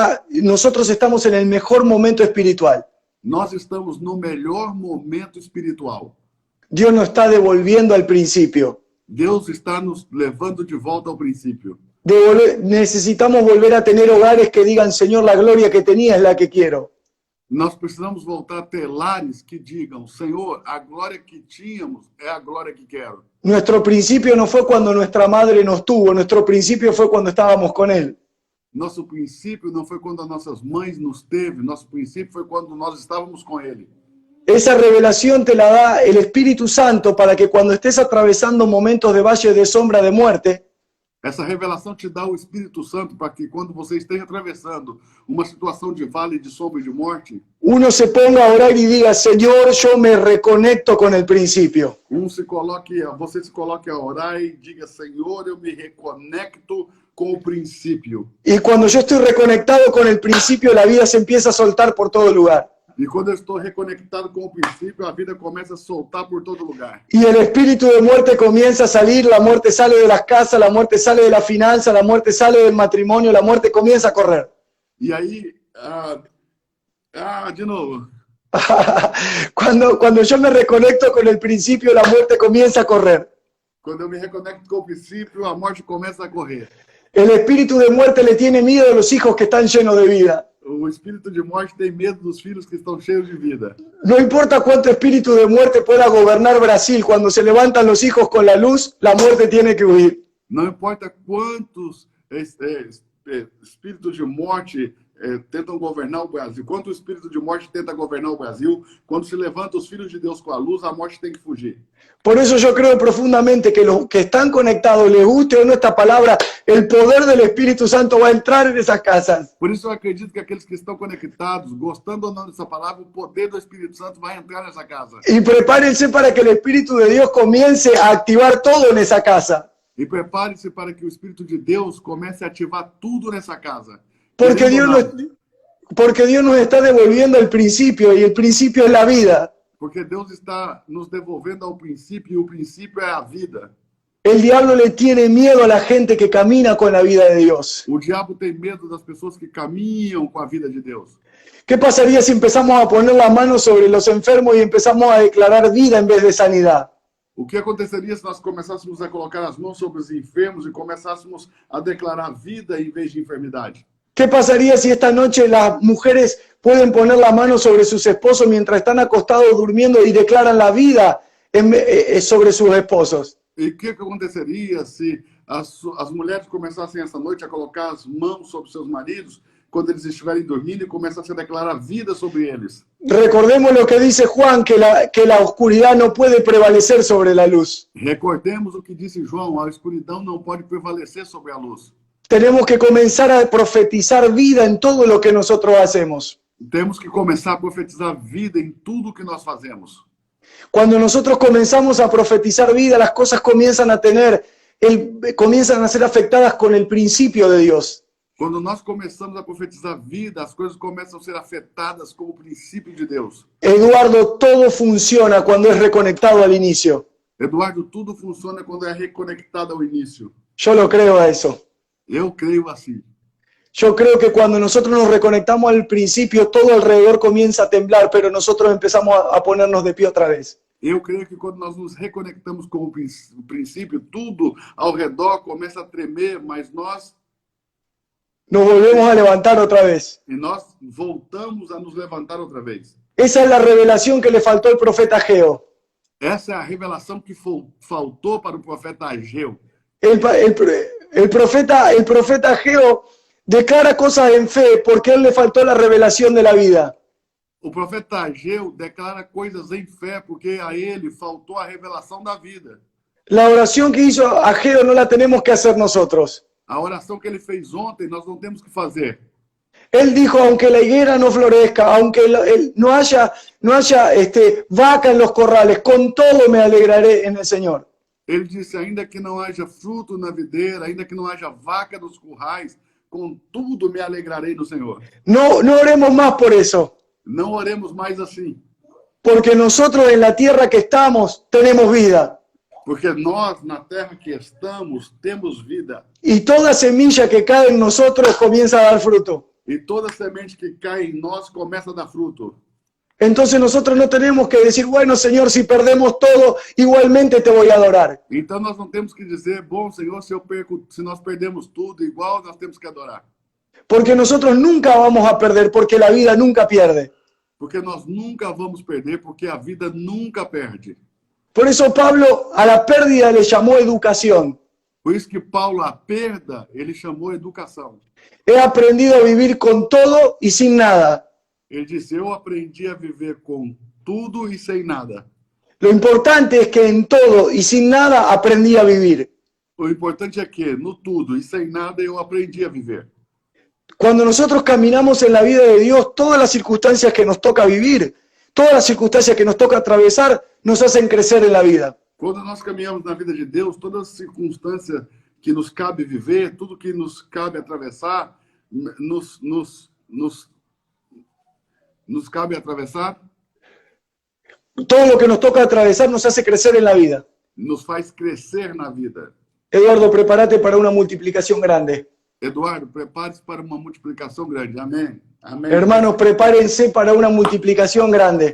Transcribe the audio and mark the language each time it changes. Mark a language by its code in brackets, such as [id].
[es] Nosotros estamos en el mejor momento espiritual. [pt] Nós estamos no melhor momento espiritual. [es] Dios nos está devolviendo al principio. [pt] Deus está nos levando de volta ao princípio. [es] Necesitamos volver a tener hogares que digan, Señor, la gloria que tenía es la que quiero. [pt] Nós precisamos voltar a ter lares que digam, Senhor, a glória que tínhamos é a glória que quero. [es] Nuestro principio no fue cuando nuestra madre nos tuvo, nuestro principio fue cuando estábamos con Él. [pt] Nosso princípio não foi quando as nossas mães nos teve, nosso princípio foi quando nós estávamos com Ele. [es] Esa revelación te la da el Espíritu Santo para que cuando estés atravesando momentos de valle de sombra de muerte, [pt] Essa revelação te dá o Espírito Santo para que quando você esteja atravessando uma situação de vale de sombra e de morte, [es] uno se ponga a orar y diga, Señor, yo me reconecto con el principio. [pt] você se coloque a orar e diga, Senhor, eu me reconecto com o princípio. [es] Y cuando yo estoy reconectado con el principio, la vida se empieza a soltar por todo lugar. [pt] E quando eu estou reconectado com o princípio, a vida começa a soltar por todo lugar. [es] Y el espíritu de muerte comienza a salir, la muerte sale de las casas, la muerte sale de la finanza, la muerte sale del matrimonio, la muerte comienza a correr. [pt] E aí, de novo. [es] Cuando yo me reconecto con el principio, la muerte comienza a correr. [pt] Quando eu me reconecto com o princípio, a morte começa a correr. [es] El espíritu de muerte le tiene miedo a los hijos que están llenos de vida. [pt] O espírito de morte tem medo dos filhos que estão cheios de vida. [es] No importa cuánto espíritu de muerte pueda gobernar Brasil, cuando se levantan los hijos con la luz, la muerte tiene que huir. [pt] Não importa quantos espíritos de morte tentam governar o Brasil, quanto o espírito de morte tenta governar o Brasil, quando se levanta os filhos de Deus com a luz, a morte tem que fugir. [es] Por eso yo creo profundamente que los que están conectados, les guste o no esta palabra, el poder del Espíritu Santo va a entrar en esas casas. [pt] Por isso eu acredito que aqueles que estão conectados, gostando ou não dessa palavra, o poder do Espírito Santo vai entrar nessa casa. [es] Y prepárense para que el Espíritu de Dios comience a activar todo en esa casa. [pt] E prepare-se para que o Espírito de Deus comece a ativar tudo nessa casa. [es] Porque Dios nos está devolviendo el principio, y el principio es la vida. [pt] Porque Deus está nos devolvendo ao princípio, e o princípio é a vida. [es] El diablo le tiene miedo a la gente que camina con la vida de Dios. [pt] O diabo tem medo das pessoas que caminham com a vida de Deus. [es] ¿Qué pasaría si empezamos a poner la mano sobre los enfermos y empezamos a declarar vida en vez de sanidad? [pt] O que aconteceria se nós começássemos a colocar as mãos sobre os enfermos e começássemos a declarar vida em vez de enfermidade? [es] ¿Qué pasaría si esta noche las mujeres pueden poner la mano sobre sus esposos mientras están acostados durmiendo y declaran la vida sobre sus esposos? [pt] E o que aconteceria se as mulheres começassem essa noite a colocar as mãos sobre seus maridos quando eles estiverem dormindo e começassem a declarar vida sobre eles? [es] Recordemos lo que dice Juan, que la oscuridad no puede prevalecer sobre la luz. [pt] Recordemos o que disse João, a escuridão não pode prevalecer sobre a luz. [es] Tenemos que comenzar a profetizar vida en todo lo que nosotros hacemos. [pt] Temos que começar a profetizar vida em tudo que nós fazemos. [es] Cuando nosotros comenzamos a profetizar vida, las cosas comienzan a ser afectadas con el principio de Dios. [pt] Quando nós começamos a profetizar vida, as coisas começam a ser afetadas com o princípio de Deus. [es] Eduardo, todo funciona cuando es reconectado al inicio. [pt] Eduardo, tudo funciona quando é reconectado ao início. [es] Yo lo creo a eso. [pt] Eu creio assim. [es] Yo creo que cuando nosotros nos reconectamos al principio, todo alrededor comienza a temblar, pero nosotros empezamos a ponernos de pie otra vez. [pt] Eu creio que quando nós nos reconectamos com o princípio, tudo ao redor começa a tremer, mas nós [es] volvemos a levantar otra vez. [pt] E nós voltamos a nos levantar outra vez. [es] Esa es la revelación que le faltó al profeta Ageo. [pt] Essa é a revelação que faltou para o profeta Ageu. [es] El profeta Ageo declara cosas en fe porque a él le faltó la revelación de la vida. [pt] O profeta Ageu declara coisas em fé porque a ele faltou a revelação da vida. [es] La oración que hizo Ageo no la tenemos que hacer nosotros. [pt] A oração que ele fez ontem, nós não temos que fazer. [es] Él dijo, aunque la higuera no florezca, aunque no haya vaca en los corrales, con todo me alegraré en el Señor. [pt] Ele disse, ainda que não haja fruto na videira, ainda que não haja vaca nos currais, contudo me alegrarei no Senhor. [es] No oremos más por eso. [pt] Não oremos mais assim. [es] Porque nosotros en la tierra que estamos tenemos vida. [pt] Porque nós, na terra que estamos, temos vida. [es] Y toda semilla que cae en nosotros comienza a dar fruto. [pt] E toda semente que cai em nós começa a dar fruto. [es] Entonces nosotros no tenemos que decir, bueno, Señor, si perdemos todo, igualmente te voy a adorar. [pt] Então nós não temos que dizer, bom, Senhor, se nós perdemos tudo, igual nós temos que adorar. [es] Porque nosotros nunca vamos a perder, porque la vida nunca pierde. [pt] Porque nós nunca vamos perder, porque a vida nunca perde. [es] Por eso Pablo a la pérdida le llamó educación. [pt] Por isso que Paulo, a perda, ele chamou educação. [es] He aprendido a vivir con todo y sin nada. [pt] Ele disse, eu aprendi a viver com tudo e sem nada. [es] Lo importante es que en todo y sin nada aprendí a vivir. [pt] O importante é que, no tudo e sem nada, eu aprendi a viver. [es] Cuando nosotros caminamos en la vida de Dios, todas las circunstancias que nos toca vivir, todas las circunstancias que nos toca atravesar, nos hacen crecer en la vida. [pt] Quando nós caminhamos na vida de Deus, todas as circunstâncias que nos cabe viver, tudo que nos cabe atravessar, nos cabe atravessar. [es] Todo lo que nos toca atravesar nos hace crecer en la vida. [pt] Nos faz crescer na vida. [es] Eduardo, prepárate para una multiplicación grande. [pt] Eduardo, prepare-se para uma multiplicação grande. Amém. Amém. [es] Hermanos, prepárense para una multiplicación grande.